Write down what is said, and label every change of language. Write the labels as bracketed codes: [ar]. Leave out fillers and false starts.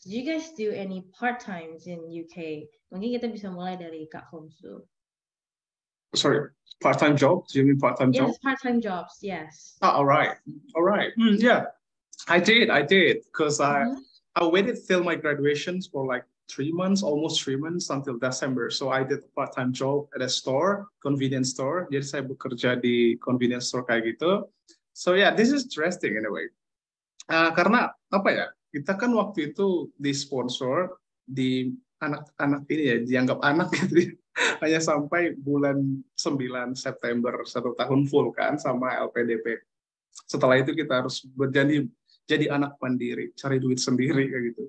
[en] Do you guys do any part-times in UK? [id] Mungkin kita bisa mulai dari Kak Holmes dulu. [en] Sorry, part-time job? Do you mean part-time job? Yes, part-time jobs, yes. All right. Yeah, I did, because I waited till my graduations for like 3 months, almost 3 months until December. So I did a part-time job at a store, convenience store. [id] Jadi saya bekerja di convenience store kayak gitu. [en] So yeah, this is interesting in a way. [id] Karena apa ya? Kita kan waktu itu di sponsor di anak-anak ini ya, dianggap anak gitu ya. Hanya sampai bulan 9 September 1 tahun full kan sama LPDP. Setelah itu kita harus jadi anak mandiri, cari duit sendiri kayak gitu.